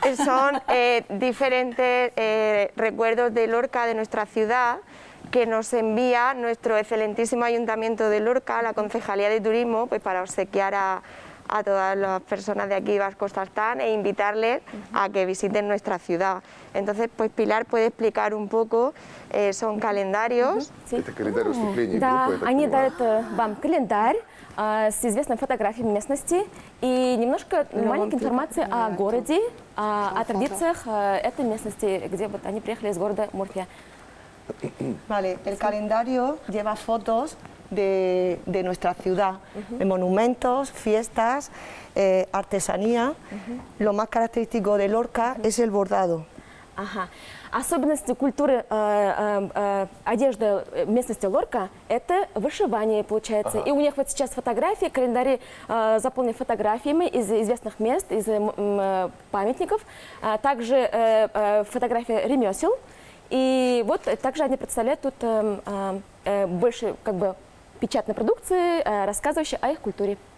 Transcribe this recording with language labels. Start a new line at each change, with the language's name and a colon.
Spanish: Son diferentes recuerdos de Lorca, de nuestra ciudad, que nos envía nuestro excelentísimo Ayuntamiento de Lorca, la Concejalía de Turismo, pues para obsequiar a todas las personas de aquí de Bashkortostán e invitarles a que visiten nuestra ciudad. Entonces, pues Pilar puede explicar un poco, son calendarios.
Russian: Это календарь выступлений Да, группы, я так они понимаю. дают вам календарь с известной фотографией местности и немножко маленькой информации о городе, о традициях этой местности, где вот они приехали из города Мурфия.
Spanish: Vale, el calendario lleva fotos de nuestra ciudad, de monumentos, fiestas, artesanía. Lo más característico de Lorca es el bordado. Ага.
Russian: Особенности культуры одежды местности Лорка – это вышивание, получается. И у них вот сейчас фотографии, календари заполнены фотографиями из известных мест, из памятников. Также фотография ремесел. И вот также они представляют тут больше как бы печатной продукции, рассказывающей о их культуре.